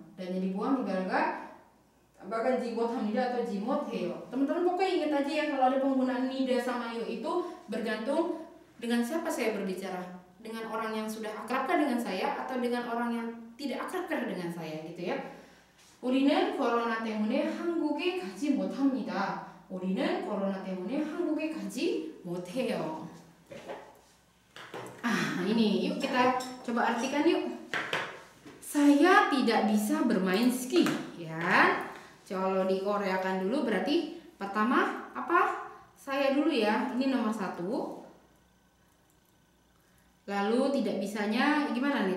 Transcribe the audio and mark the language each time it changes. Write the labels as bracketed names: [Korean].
[Indonesian] Danya dibuang tinggal bahkan [Korean] jimot hamida [Indonesian] atau [Korean] jimot heo. [Indonesian] Teman-teman pokoknya ingat aja ya, kalau ada penggunaan nida sama yo itu bergantung dengan siapa saya berbicara. Dengan orang yang sudah akrabkah dengan saya atau dengan orang yang tidak akrabkah dengan saya gitu ya. [Korean] 우리는 코로나 때문에 한국에 가지 못합니다. 우리는 코로나 때문에 한국에 가지 못해요. [Indonesian] Ini yuk kita coba artikan yuk. Saya tidak bisa bermain ski ya. Kalau dikoreakan dulu berarti pertama apa? Saya dulu ya. Ini nomor 1. Lalu tidak bisanya gimana nih?